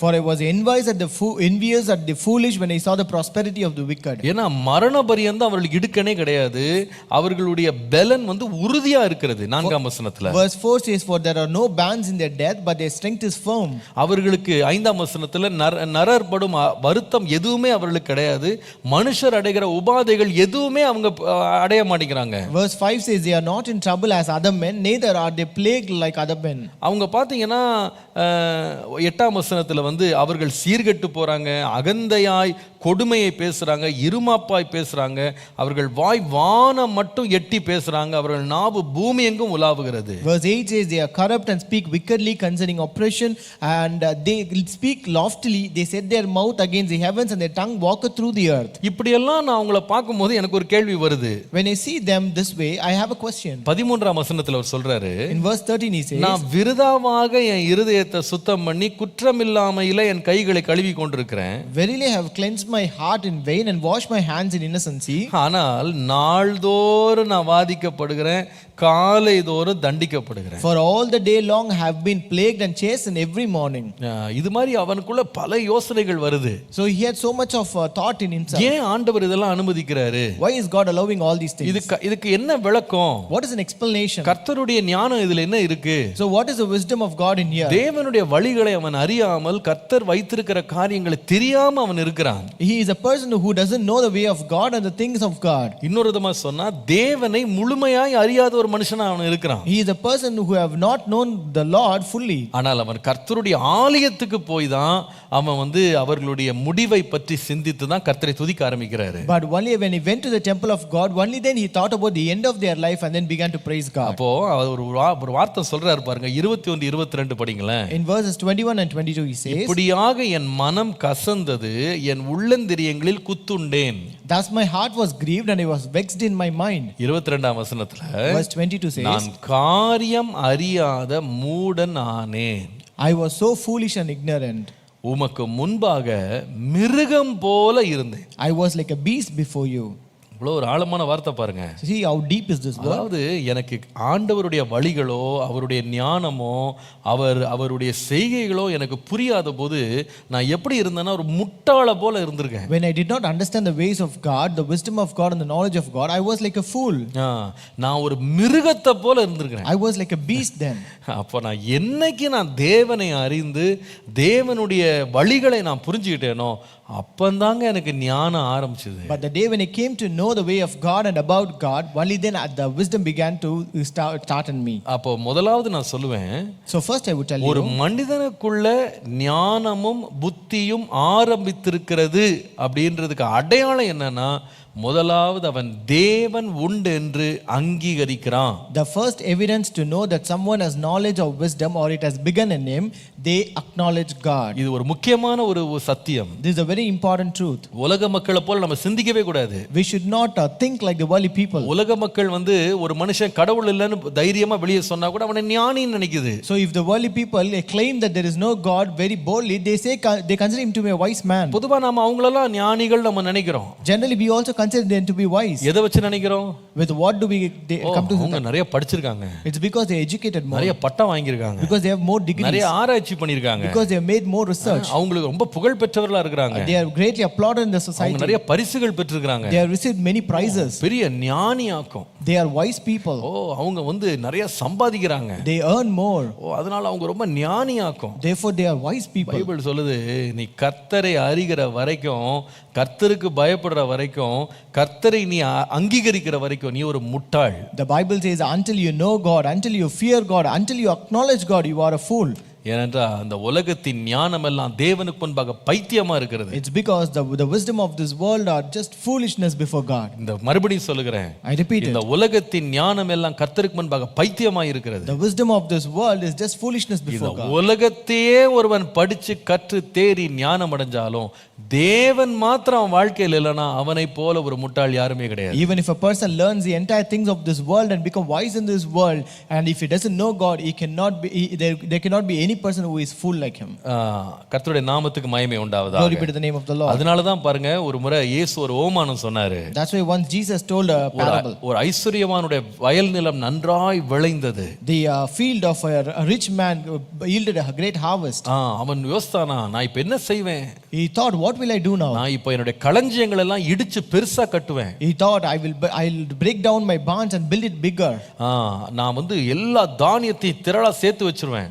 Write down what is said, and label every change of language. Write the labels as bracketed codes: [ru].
[en] For I was envious at the foolish when I saw the prosperity of the wicked. [ta] ஏன்னா மரண பரியந்தம் அவர்களுக்கு இடுக்கணே கிடையாது, அவர்களுடைய பலன் வந்து உறுதியா இருக்கிறது. 4ஆம் வசனத்துல [en] verse 4 says, for there are no bands in their death but their strength is firm. [ta] அவர்களுக்கு 5ஆம் வசனத்துல நரர்படும் வருத்தம் எதுவுமே அவர்களுக்கு கிடையாது, மனுஷர் அடைகிற உபாதைகள் எதுவுமே அவங்க அடைய மாட்டேங்கிறாங்க. [en] verse 5 says, they are not in trouble as other men, neither are they plagued like other men. [ta] அவங்க பாத்தீங்கன்னா 8ஆம் வசனத்துல வந்து அவர்கள் சீர்கெட்டு போறாங்க, அகந்தையாய் கொடுமையை பேசுறாங்க, இருமாப்பாய் பேசுறாங்க, அவர்கள் வாய் வானம் மட்டும் எட்டி பேசுறாங்க, அவர்கள் நாவு பூமி எங்கும் உலாவுகிறது. [en] verse 8 says, they are corrupt and speak wickedly concerning oppression, and they speak loftily, they set their mouth against the heavens and their tongue walketh through the earth. [ta] இப்படி எல்லாம் நான் அவங்கள பார்க்கும்போது எனக்கு ஒரு கேள்வி வருது. [en] when I see them this way, I have a question. [ta] 13ஆம் வசனத்துல அவர் சொல்றாரு, [en] in verse 13 he says, [ta] நான் விருதாவாக என் இருதயத்தை சுத்தம் பண்ணி குற்றமில்லாமையில என் கைகளை கழுவி கொண்டிருக்கிறேன். [en] verily I have cleansed my heart in vain and washed my hands in innocency. [ta] ஆனால் நாள்தோறும் நான் வாதிக்கப்படுகிறேன், காலைதோறும் தண்டிக்கப்படுகிறேன். [en] for all the day long I have been plagued and chastened every morning. [ta] இது மாதிரி அவனுக்குள்ள பல யோசனைகள் வருது. [en] so he had so much of thought in himself. [ta] ஏன் ஆண்டவர் இதெல்லாம் அனுமதிக்கிறாரு? [en] why is God allowing all these things? [ta] இதுக்கு என்ன விளக்கம்? [en] what is an explanation? [ta] கர்த்தருடைய ஞானம் இதுல என்ன இருக்கு? [en] so what is the wisdom of God in here? [ta] தேவனுடைய வழிகளை அவன் அறியாமல், கர்த்தர் வைத்திருக்கிற காரியங்களை தெரியாம அவன் இருக்கிறான். [en] he is a person who doesn't know the way of God and the things of God. [ta] இன்னொரு விதமா சொன்னா தேவனை முழுமையாய் அறியாத ஒரு மனுஷனா அவன் இருக்கிறான். [en] he is a person who have not known the Lord fully. [ta] ஆனால் அவன் கர்த்தருடைய ஆலயத்துக்கு போய் தான் அவன் வந்து அவர்களுடைய முடிவை பற்றி சிந்தித்து தான் கர்த்தரை துதிக்க ஆரம்பிக்கிறாரு. [en] but only when he went to the temple of God, only then he thought about the end of their life and then began to praise God. [ta] அப்போ ஒரு வார்த்தை சொல்றாரு பாருங்க, 21 22 படிங்களேன். [en] in verses 21 and 22 he says, [ta] இப்படியாக என் மனம் கசந்தது, என் உள்ளந்திரியங்களில் குத்துண்டேன். [en] thus my heart was grieved and I was vexed in my mind. [ta] 22ஆம் வசனத்துல [en] verse 22 says, [ta] நான் காரியம் அறியாத மூடன் ஆனேன். [en] I was so foolish and ignorant. [ta] உமக்கு முன்பாக மிருகம் போல இருந்தேன். [en] I was like a beast before you. [ta] இவ்வளோ ஒரு ஆழமான வார்த்தை பாருங்க. [en] See how deep is this word? [ta] அதாவது எனக்கு ஆண்டவருடைய வழிகளோ அவருடைய ஞானமோ அவருடைய செய்கைகளோ எனக்கு புரியாத போது நான் எப்படி இருந்தேன்னா ஒரு முட்டாள போல இருந்திருக்கேன். [en] when I did not understand the ways of God, the wisdom of God and the knowledge of God, I was like a fool. [ta] நான் ஒரு மிருகத்தை போல இருந்திருக்கேன். [en] I was like a beast then. [ta] அப்போ நான் என்னைக்கு நான் தேவனை அறிந்து தேவனுடைய வழிகளை நான் புரிஞ்சுக்கிட்டேனோ அப்பந்தாங்க எனக்கு ஞானம் ஆரம்பிச்சது. [en] but the day when I came to know know the way of God and about God, only then the wisdom began to start in me. [ta] அப்போ முதலாவது நான் சொல்லுவேன், [en] So first I would tell [ta] ஒரு [en] you, [ta] மனிதனுக்குள்ள ஞானமும் புத்தியும் ஆரம்பித்திருக்கிறது அப்படின்றதுக்கு அடையாளம் என்னன்னா, முதலாவது அவன் தேவன் உண்டு என்று அங்கீகரிக்கிறான். [en] the first evidence to know that someone has knowledge or wisdom or it has begun in him, they acknowledge God. [ta] இது ஒரு முக்கியமான ஒரு சத்தியம். [en] This is a very important truth. [ta] உலக மக்களை போல நம்ம சிந்திக்கவே கூடாது. [en] We should not think like the worldly people. [ta] உலக மக்கள் ஒரு மனுஷன் கடவுள் இல்லைன்னு தைரியமா வெளியே சொன்னா கூட அவனை ஞானின்னு நினைக்குது. [en] So if the worldly people claim that there is no God very boldly, they consider him to be a wise man. [ta] பொதுவா நாம அவங்களெல்லாம் ஞானிகள் நம்ம நினைக்கிறோம். [en] Generally we also consider them to be wise. [ta] எதை வச்சு நினைக்கிறோம்? [en] With what do we come to? [ta] அவங்க நிறைய படிச்சிருக்காங்க. [en] It's because they educated more. [ta] நிறைய பட்டம் வாங்கியிருக்காங்க. [en] Because they have more degrees. [ta] நிறைய ஆராய்ச்சி பண்ணிருக்காங்க. [en] Because they have made more research. [ta] அவங்களுக்கு ரொம்ப புகழ் பெற்றவர்களா இருக்காங்க. [en] They are greatly applauded in the society. [ta] அவங்க நிறைய பரிசுகள் பெற்றிருக்காங்க. [en] They have received many prizes. [ta] பெரிய ஞானியாக்கும். [en] They are wise people. [ta] அவங்க நிறைய சம்பாதிக்கிறாங்க. [en] They earn more. [ta] அதனால அவங்க ரொம்ப ஞானியாக்கும். [en] Therefore they are wise people. [ta] Bible சொல்லுது, நீ கர்த்தரை அறிகிற வரைக்கும், கர்த்தருக்கு பயப்படுற வரைக்கும், கர்த்தரை நீ அங்கீகரிக்கிற வரைக்கும் நீ ஒரு முட்டாள். [en] The Bible says until you know God, until you fear God, until you acknowledge God, you are a fool. [ta] ஏனென்றால் அந்த உலகத்தின் ஞானம் எல்லாம் தேவனுக்கு முன்பாக பைத்தியமா இருக்கிறது. [en] It's because the wisdom of this world are just foolishness before God. [ta] இந்த மறுபடியும் சொல்லுகிறேன், [en] I repeat it. [ta] இந்த உலகத்தின் ஞானம் எல்லாம் கர்த்தருக்கு முன்பாக பைத்தியமா இருக்கிறது. [en] The wisdom of this world is just foolishness before God. [ta] உலகத்தையே ஒருவன் படிச்சு கற்று தேறி ஞானம் அடைஞ்சாலும் தேவன் மாத்திரம் வாழ்க்கையில் இல்லைனா அவனை போல ஒரு முட்டாள் யாருமே கிடையாது. [en] Even if a person learns the entire things of this world and become wise in this world, and if he doesn't know God, there cannot be any person who is fool like him. [ta] கர்த்தருடைய நாமத்துக்கு மகிமை உண்டாவதாக. [en] Glory be to the name of the Lord. [ta] அதனால தான் பாருங்க, ஒரு முறை இயேசு ஒரு ஓமானம் சொன்னாரு. [en] That's why once Jesus told a parable. [ta] ஒரு ஐஸ்வரியவானுடைய வயல் நிலம் நன்றாய் விளைந்தது. [en] The field of a rich man yielded a great harvest. [ta] அவன் யோசித்தானா, நான் இப்ப என்ன செய்வேன்? [en] He thought, what will I do now? [ta] நான் இப்ப என்னுடைய களஞ்சியங்கள் எல்லாம் இடிச்சு பெருசா கட்டுவேன். [en] He thought, I'll break down my barns and build it bigger. [ta] நான் எல்லா தானியத்தையும் திரளா சேர்த்து வச்சிருவேன்.